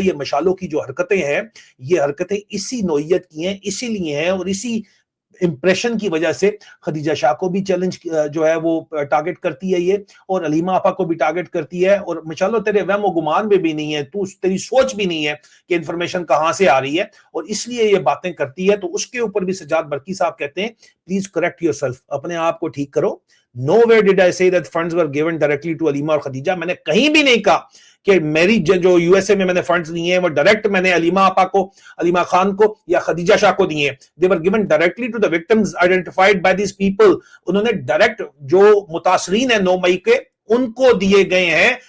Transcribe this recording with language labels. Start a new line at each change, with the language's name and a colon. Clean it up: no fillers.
Urdu: یہ مشالوں کی جو حرکتیں ہیں, یہ حرکتیں اسی نوعیت کی ہیں, اسی لیے ہیں, اور اسی امپریشن کی وجہ سے خدیجہ شاہ کو بھی چیلنج جو ہے وہ ٹارگٹ کرتی ہے یہ, اور علیمہ آپا کو بھی ٹارگٹ کرتی ہے. اور مشالو تیرے وہم و گمان میں بھی نہیں ہے, تیری سوچ بھی نہیں ہے کہ انفارمیشن کہاں سے آ رہی ہے, اور اس لیے یہ باتیں کرتی ہے. تو اس کے اوپر بھی سجاد برقی صاحب کہتے ہیں
English: please correct yourself,
Urdu: اپنے آپ کو ٹھیک کرو.
English: Nowhere did I say that funds were given directly to Aleema اور خدیجہ.
Urdu: میں نے کہیں بھی نہیں کہا کہ میری جو یو ایس اے میں نے فنڈز لیے ہیں وہ ڈائریکٹ میں نے علیمہ آپا کو, علیمہ خان کو یا خدیجہ شاہ کو دیے ہیں.
English: They were given directly to the victims identified by these people.
Urdu: انہوں نے ڈائریکٹ جو متاثرین ہیں 9 مئی کے ان کو دیے گئے ہیں